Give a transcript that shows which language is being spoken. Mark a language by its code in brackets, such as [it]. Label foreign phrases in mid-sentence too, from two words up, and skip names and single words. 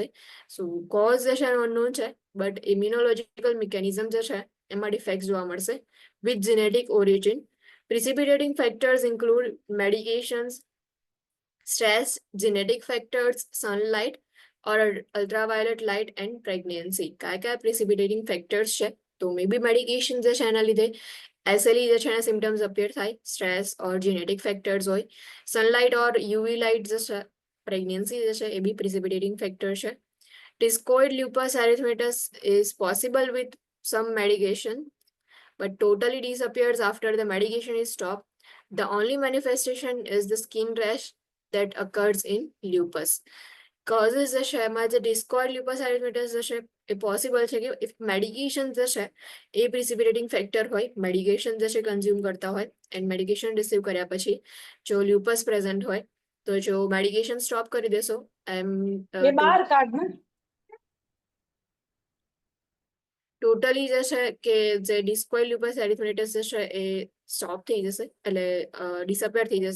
[en] so cause [gu] જે છે અનનોન છે [en] but immunological mechanism [gu] જે છે એમાં ડિફેક્ટ જોવા મળશે [en] with genetic origin. Precipitating factors include medications, stress, genetic factors, sunlight or ultraviolet light and pregnancy. [gu] કયા [en] precipitating factors [gu] છે તો [en] may be medication [gu] જે છે એના લીધે SLE જે છે એના [en] symptoms appear [gu] થાય, [en] stress or genetic factors [gu] હોય, [en] sunlight or UV light [gu] જે છે, પ્રેગ્નન્સી જે છે એ બી [en] precipitating factor [gu] છે. [en] Discoid lupus erythematosus is possible with some medication but totally disappears after the medication is stopped. The only manifestation is the skin rash that occurs in lupus. [gu] Causes જે છે એમાં જે [en] discoid lupus erythematosus [gu] જે છે એ પોસિબલ છે કે [en] if medication [gu] જે છે એ [en] precipitating factor [gu] હોય, મેડિકેશન જે છે કન્ઝ્યુમ કરતા હોય [en] and medication receive [gu] કર્યા પછી જો [en] lupus present [gu] હોય તો જો [en] medication stop [gu] કરી દેશો એમ એ બહાર કાઢ ને ટોટલી જે છે કે જે [en] discoid lupus erythematosus [gu] જે છે એ સ્ટોપ થઈ જશે, એટલે ડિસઅપેર થઈ જશે.